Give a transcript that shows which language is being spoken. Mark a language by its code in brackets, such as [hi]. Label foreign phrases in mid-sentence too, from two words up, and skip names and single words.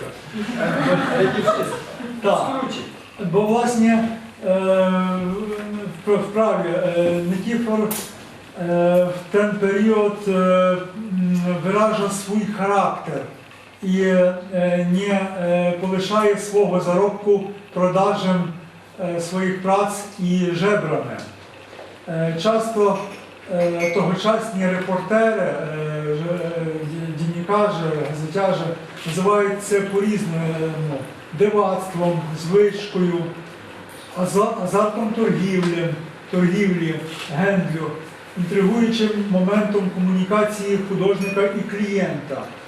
[pl] Ale nie wszystko. Tak, bo właśnie wprawie Nikifor w ten period wyraża swój charakter i nie [uk] полишає свого заробку продажем своїх праць і жебрами. Часто тогочасні репортери, дневникажі, газетяжі називають це по-різному дивацтвом, звичкою, азартом торгівлі, гендлю, інтригуючим моментом комунікації художника і клієнта.